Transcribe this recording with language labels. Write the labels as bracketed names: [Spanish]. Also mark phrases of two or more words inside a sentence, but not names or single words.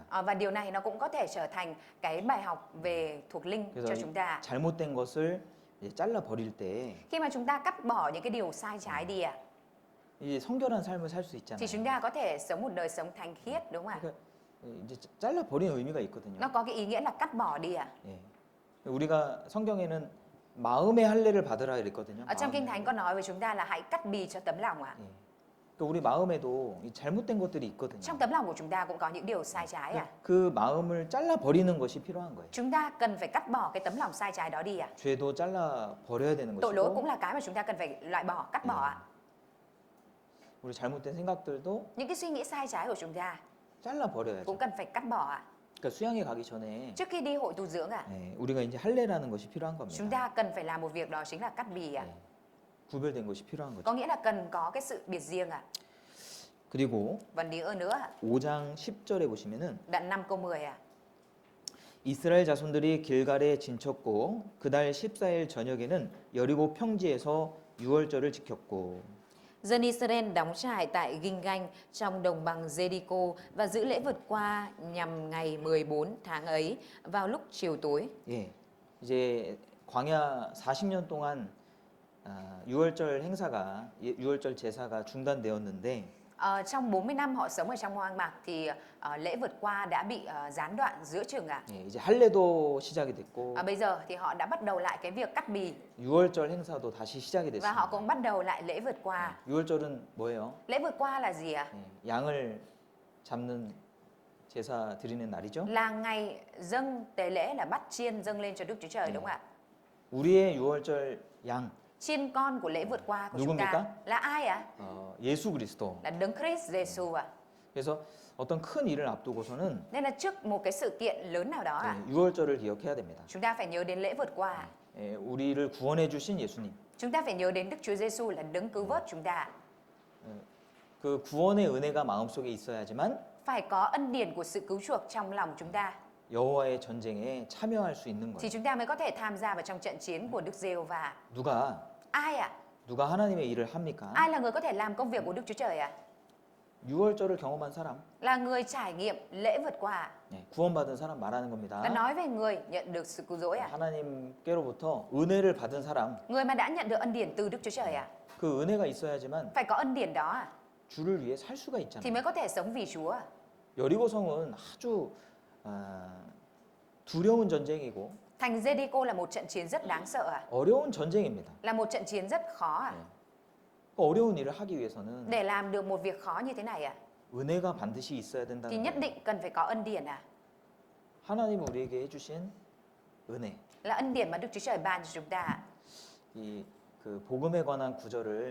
[Vietnamese] Và điều này nó cũng có thể trở thành cái bài học về thuộc linh [Korean] 그래서 [Vietnamese] cho chúng ta. [Korean] 잘못된 것을 이제 잘라 버릴 때 [Vietnamese] Khi mà chúng ta cắt bỏ những cái điều sai trái đi ạ, [Korean] 이제 성결한 삶을 살 수 [Vietnamese] thì [Korean] 있잖아요. [Vietnamese] chúng ta có thể sống một đời sống thánh khiết đúng không ạ? [Korean] 그러니까 이제 잘라 버리는 의미가 있거든요. [Vietnamese] Nó có cái ý nghĩa là cắt bỏ đi ạ. [Korean] 예. 우리가 성경에는 마음의 할례를 받으라 그랬거든요. [Vietnamese] Ở trong [Korean] 마음의 [Vietnamese] Kinh Thánh [Korean] 할례. [Vietnamese] có nói với chúng ta là hãy cắt bì cho tấm lòng ạ. [Korean] 예. 그러니까 우리 마음에도 이 잘못된 것들이 있거든요. [Vietnamese] Trong tấm lòng của chúng ta cũng có những điều sai trái ạ. [Korean] 그 마음을 잘라 버리는 것이 필요한 거예요. [Vietnamese] Chúng ta cần phải cắt bỏ cái tấm lòng sai trái đó đi ạ. [Korean] 죄도 잘라 버려야 되는 [Vietnamese] Tội lỗi [Korean] 것이고 [Vietnamese] cũng là cái mà chúng ta cần phải loại bỏ, cắt bỏ ạ. [Korean] 우리 잘못된 생각들도 [Vietnamese] Những cái suy nghĩ sai trái của chúng ta [Korean] 잘라 버려야죠. [Vietnamese] cũng cần phải cắt bỏ ạ. [Korean] 그러니까 수양회 가기 전에 [Vietnamese] Trước khi đi hội tu dưỡng ạ, [Korean] 우리가 이제 할례라는 것이 필요한 겁니다. [Vietnamese] chúng ta cần phải làm một việc đó chính là cắt bì ạ. [Korean] 구별된 것이 필요한 거죠. [Vietnamese] Có nghĩa là cần có cái sự biệt riêng ạ. [Korean] 그리고 [Vietnamese] Và nữa ạ, [Korean] 5장 10절에 보시면은 [Vietnamese] đoạn 5 câu 10 ạ. [Korean] 이스라엘 자손들이 길갈에 진쳤고 그달 14일 저녁에는 여리고 평지에서 유월절을 지켰고 [Vietnamese] Dân Israel đóng trại tại Ginh-ganh trong đồng bằng Jericho và giữ lễ vượt qua nhằm ngày 14 tháng ấy vào lúc chiều tối. [Korean] 예. 이제 광야 40년 동안 유월절 행사가 유월절 제사가 중단되었는데 [Vietnamese] Trong 40 năm họ sống ở trong hoang mạc thì lễ vượt qua đã bị gián đoạn giữa chừng ạ. [Korean] 예, 이제 할례도 시작이 됐고 [Vietnamese] Bây giờ thì họ đã bắt đầu lại cái việc cắt bì [Korean] 유월절 행사도 다시 시작이 [Vietnamese] và họ [Korean] 됐습니다. [Vietnamese] cũng bắt đầu lại lễ vượt qua. [Korean] 유월절은 뭐예요? [Vietnamese] Lễ vượt qua là gì ạ? [Korean] 예, 양을 잡는 제사 드리는 날이죠. [Vietnamese] Là ngày dâng tế lễ, là bắt chiên dâng lên cho Đức Chúa Trời đúng không ạ? [Korean] 우리의 유월절 양 [Vietnamese] Chiên con của lễ vượt qua của chúng [Korean] 누굽니까? [Vietnamese] ta là ai ạ? [Korean] 예수 그리스도. [Vietnamese] Là Đấng Christ Giêsu ạ. [Korean] 그래서 어떤 큰 일을 앞두고서는 [Vietnamese] Nên là trước một cái sự kiện lớn nào đó ạ, [Korean] 유월절을 기억해야 됩니다. [Vietnamese] chúng ta phải nhớ đến lễ vượt qua. [Korean] 예, 우리를 구원해 주신 예수님. [Vietnamese] Chúng ta phải nhớ đến Đức Chúa Giêsu là Đấng cứu vớt chúng ta. [Korean] 그 구원의 은혜가 마음속에 있어야지만 [Vietnamese] Phải có ân điển của sự cứu chuộc trong lòng chúng ta [Korean] 여호와의 전쟁에 참여할 수 있는 [Vietnamese] thì [Korean] 거예요. [Vietnamese] chúng ta mới có thể tham gia vào trong trận chiến của Đức Giê-hô-va. [Korean] 누가 [Vietnamese] Ai ạ? [Korean] 누가 하나님의 일을 합니까? [Vietnamese] Ai là người có thể làm công việc của Đức Chúa Trời ạ? [Korean] 유월절을 경험한 사람, [Vietnamese] Là người trải nghiệm lễ vượt qua. [Korean] 예, 구원받은 사람 말하는 겁니다. [Vietnamese] Là nói về người nhận được sự cứu rỗi ạ. [Korean] 하나님께로부터 은혜를 받은 사람, [Vietnamese] Người mà đã nhận được ân điển từ Đức Chúa Trời ạ. [Korean] 그 은혜가 있어야지만 [Vietnamese] Phải có ân điển đó ạ, [Korean] 주를 위해 살 수가 [Vietnamese] thì [Korean] 있잖아요. [Vietnamese] mới có thể sống vì Chúa. [Korean] 여리고성은 아주 두려운 전쟁이고 [Vietnamese] Thành Jericho là một trận chiến rất đáng sợ ạ. [Korean] 어려운 전쟁입니다. [Vietnamese] Là một trận chiến rất khó ạ. [Korean] 그 어려운 일을 하기 위해서는 [Vietnamese] Để làm được một việc khó như thế này ạ, [Korean] 은혜가 반드시 있어야 [Vietnamese] thì [Korean] 된다는 [Vietnamese] nhất [Korean] 거예요. [Vietnamese] định cần phải có ân điển ạ. [Korean] 하나님 우리에게 해주신 은혜. [Vietnamese] Là ân điển mà Đức Chúa Trời ban cho chúng ta ạ. [Korean] 이그 복음에 관한 구절을